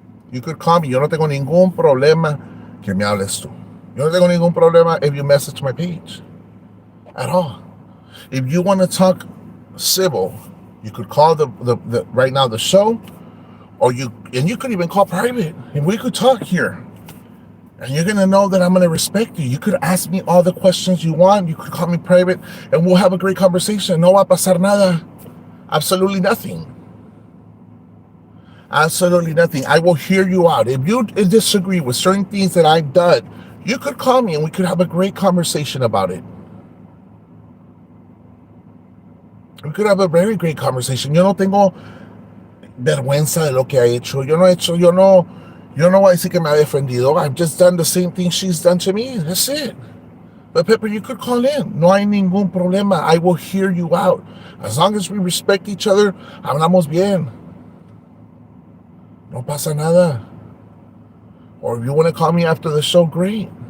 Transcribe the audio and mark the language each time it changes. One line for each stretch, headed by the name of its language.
English: You could call me.
Spanish: Yo no tengo ningún problema que me hables tú. Yo no tengo ningún problema
English: if you message my page. At all. If you want to talk civil, you could call the right now the show, or you could even call private, and we could talk here. And you're gonna know that I'm gonna respect you. You could ask me all the questions you want. You could call me private, and we'll have a great conversation.
Spanish: No va a pasar nada.
English: Absolutely nothing. Absolutely nothing. I will hear you out. If you disagree with certain things that I've done, you could call me and we could have a great conversation about it. We could have a very great conversation.
Spanish: Yo no tengo vergüenza de lo que ha hecho. Yo no voy a decir que me ha defendido.
English: I've just done the same thing she's done to me. That's it. But Pepper, you could call in.
Spanish: No hay ningún problema.
English: I will hear you out. As long as we respect each other,
Spanish: hablamos bien. No pasa nada.
English: Or if you want to call me after the show, great.